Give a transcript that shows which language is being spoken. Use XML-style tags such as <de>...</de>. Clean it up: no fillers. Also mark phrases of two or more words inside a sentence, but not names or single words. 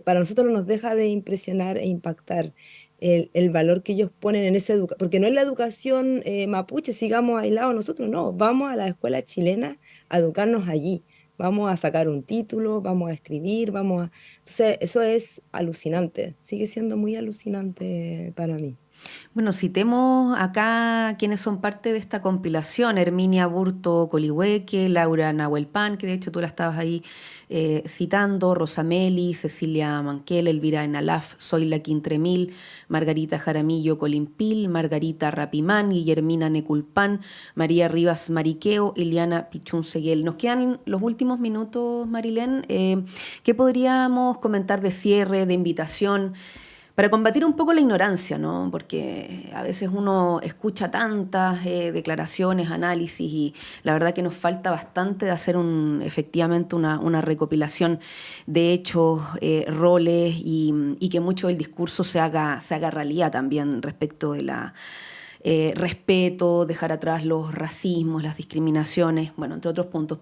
<es>Para nosotros no nos deja de impresionar e impactar el valor que ellos ponen en esa educación, porque no es la educación mapuche, sigamos aislados nosotros, no, vamos a la escuela chilena a educarnos allí, vamos a sacar un título, vamos a escribir, vamos a... Entonces, eso es alucinante, sigue siendo muy alucinante para mí. Bueno, citemos acá quienes son parte de esta compilación: Herminia Burto Colihueque, Laura Nahuelpan, que de hecho tú la estabas ahí citando, Rosameli, Cecilia Manquel, Elvira Enalaf, Zoila Quintremil, Margarita Jaramillo Colimpil, Margarita Rapimán, Guillermina Neculpan, María Rivas Mariqueo, Iliana Pichun Seguel. Nos quedan los últimos minutos, Marilén. ¿Qué podríamos comentar de cierre, de invitación? Para combatir un poco la ignorancia, ¿no? Porque a veces uno escucha tantas declaraciones, análisis, y la verdad que nos falta bastante de hacer efectivamente una recopilación de hechos, roles, y que mucho del discurso se haga realidad también respecto de la respeto, dejar atrás los racismos, las discriminaciones, bueno, entre otros puntos.</es>